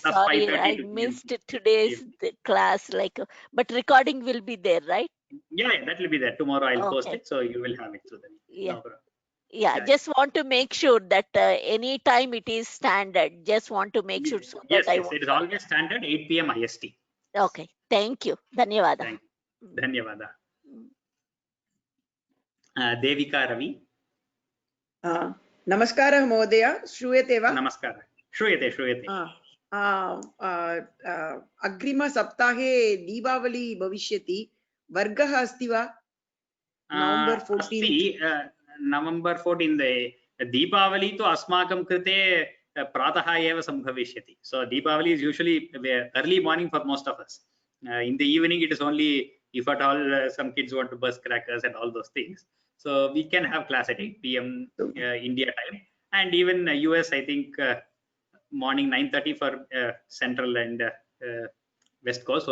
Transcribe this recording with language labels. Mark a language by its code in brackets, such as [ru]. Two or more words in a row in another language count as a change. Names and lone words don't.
[en] sorry, I missed today's class. But recording will be there, right? Yeah, that will be there. Tomorrow I'll post it, so you will have it through the video. Yeah, just want to make sure that any time it is standard. Just want to make sure. So yes, it is always standard 8 p.m. IST. Okay, thank you. [sa] Dhanyavadah. Dhanyavadah. Devika Ravi. नमस्कार, महोदय। श्रूयते वा? नमस्कार। श्रूयते. अग्रिम सप्ताहे दीपावली भविष्यति. वर्गः अस्ति वा? [en] November 14th. November 14th. [sa] दीपावली तु अस्माकं कृते प्रातः एव सम्भविष्यति. [en] So Deepavali is usually early morning for most of us. In the evening, it is only if at all some kids want to burst crackers and all those things. So we can have class at 8 p.m. India time, and even US, I think morning 9:30 for Central and West Coast.